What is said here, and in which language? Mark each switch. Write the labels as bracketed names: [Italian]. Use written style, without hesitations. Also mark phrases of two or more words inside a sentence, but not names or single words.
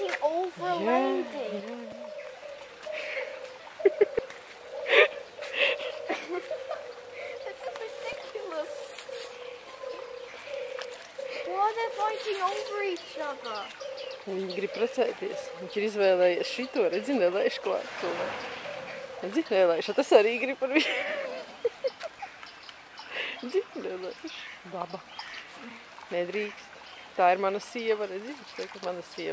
[English] over a lady. This is ridiculous. Why are they fighting over each other? [Latvian] Viņi grib precēties. Viņš ir izvēlējies šito, redzi, nelaiž klāt cilvēku. Redzi, nelaiž, tas arī grib par viņu. Redzi, nelaiž. Baba. Nedrīkst. Tā ir mana sieva, redzi, viņš teikt, ka mana sieva.